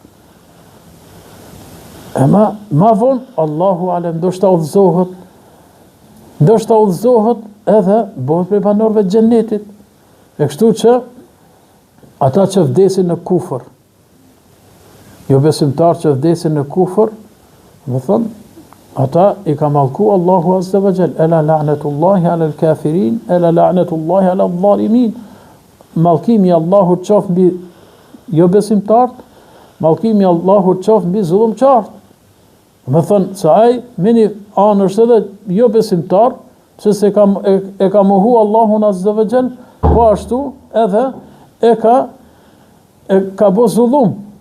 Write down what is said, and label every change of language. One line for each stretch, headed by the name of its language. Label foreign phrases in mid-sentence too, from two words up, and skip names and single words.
Albanian: Ma vonë, Allahu alem, ndoshta udhëzohet edhe bëhet prej banorëve të xhenetit. E kështu që ata që vdesin në kufër, jo besimtar që vdesin në kufër, më thënë, ata i ka mallku Allahu
Arabic: عز وجل. ألا لعنة الله على الكافرين ألا لعنة الله على الظالمين.
Albanian: Mallkimi Allahu qof mbi jo besimtart, mallkimi Allahu qof mbi zullumqart. Më thënë, se ai mini anë është edhe jo besimtar, se e ka mohu Allahun
Arabic: عز وجل,
Albanian: po ashtu edhe e ka bo zullum.